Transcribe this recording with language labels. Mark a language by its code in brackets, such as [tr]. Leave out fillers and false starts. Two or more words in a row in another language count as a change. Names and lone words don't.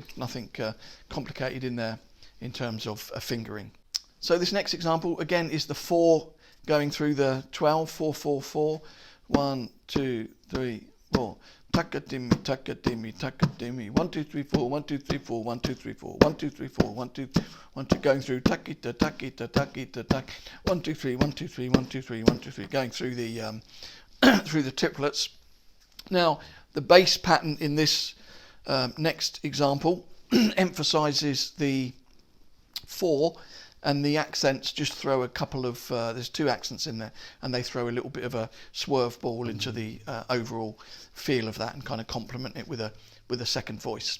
[en] Nothing complicated in there in terms of fingering. So this next example again is the 4 going through the 12, 4, 4, 4, 1, 2, 3, 4. Taka-dimmy, taka-dimmy, taka-dimmy. 1, 2, 3, 4, 1, 2, 3, 4, 1, 2, 3, 4, 1, 2, 3, 4, 1, 2, 1, 2, going through takita, takita, takita, tak. 1, 2, 3, 1, 2, 3, 1, 2, 3, 1, 2, 3, going through the through the triplets. Now the bass pattern in this next example emphasizes the 4, and the accents just throw a couple of there's 2 accents in there, and they throw a little bit of a swerve ball into the overall feel of that and kind of complement it with a second voice.